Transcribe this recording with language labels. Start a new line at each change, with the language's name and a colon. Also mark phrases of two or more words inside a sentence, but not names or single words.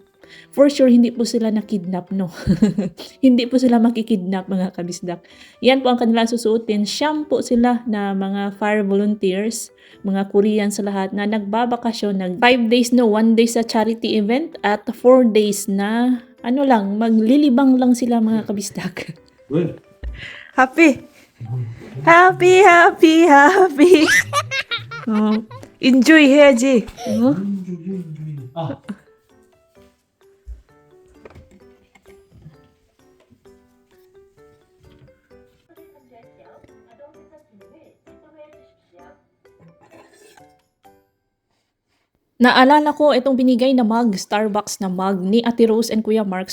English: For sure,
Filipino: hindi po sila nakidnap, no? Hindi po sila makikidnap, mga kabisdak. Yan po ang kanilang susuotin. Siyam po sila na mga
English: fire volunteers,
Filipino: mga Korean sa lahat, na nagbabakasyon. 5 days, 1 day sa
English: charity event
Filipino: at 4 days na, maglilibang lang sila, mga kabisdak.
Korean: 왜?
English: Happy! Happy! Enjoy 해야지.
Korean: 아.
Filipino: Naalala ko itong binigay na mug, Starbucks na mug ni Ate Rose and Kuya Mark.